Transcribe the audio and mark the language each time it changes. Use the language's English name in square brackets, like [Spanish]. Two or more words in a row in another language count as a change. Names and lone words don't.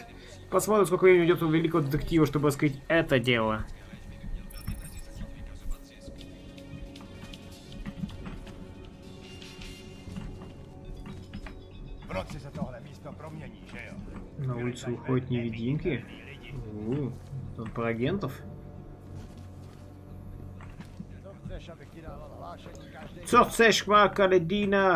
[Russian] Посмотрим, сколько времени уйдет у великого детектива, чтобы раскрыть это дело. На улицу выходят невидимки. Тут про агентов. [Czech] Co chceš, Каледина?